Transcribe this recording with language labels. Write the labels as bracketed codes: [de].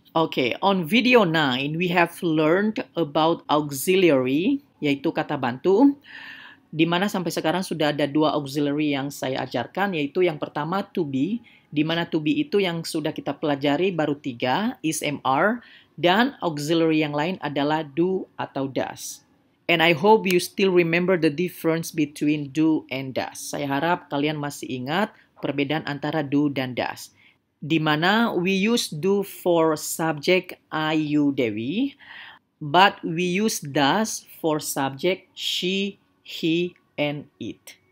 [en] Okay, on video 9, we have learned about auxiliary, [id] yaitu kata bantu. Di mana sampai sekarang sudah ada 2 auxiliary yang saya ajarkan, yaitu yang pertama to be, di mana to be itu yang sudah kita pelajari baru 3, is, am, are, dan auxiliary yang lain adalah do atau does. [en] And I hope you still remember the difference between do and does. [id] Saya harap kalian masih ingat perbedaan antara do dan does. Di mana [en] we use do for subject I, you, Dewi, but we use does for subject she, he, and it.